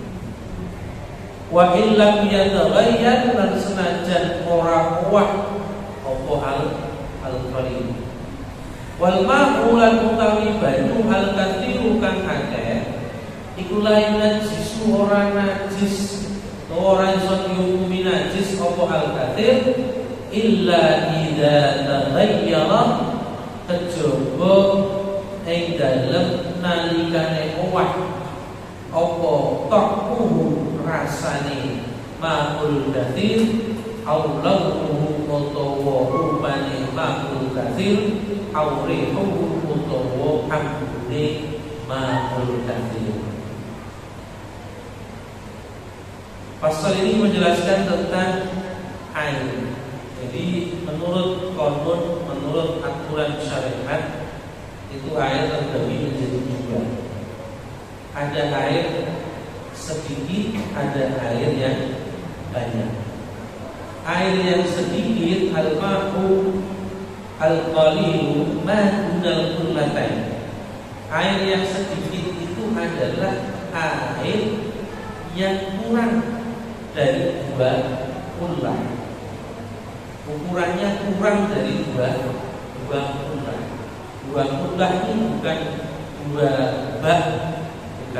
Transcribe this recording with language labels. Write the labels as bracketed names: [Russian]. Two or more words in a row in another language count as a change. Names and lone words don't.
[Arabic] Wa illam yataghayyar [Javanese] lan senajan ora kuat apa al-qalil. [Arabic] Wal ma'u [Javanese] lan utawi banyu al-kathiru kang akeh iku lain najis ora najis ora iso dihukumi najis apa al-kathir [Arabic] illa idza taghayyara [Javanese] kejaba ing dalem nalikane owah apa takuhu rasane [Arabic] ma'ul kathir [Javanese] aulahu utawa rupane [Arabic] ma'ul kathir [Javanese] aurihu utawa ambune [Arabic] ma'ul kathir. [Indonesian] Pasal ini menjelaskan tentang air. Jadi menurut konun, menurut aturan syariat itu air terbagi menjadi 2. Ada air sedikit, ada air yang banyak. Air yang sedikit [Arabic] al-ma'u al-qalilu ma dunal kullatain. [Indonesian] Air yang sedikit itu adalah air yang kurang dari 2 kullah. Ukurannya kurang dari 2 kullah. 2 kullah ini bukan 2 bak, bukan.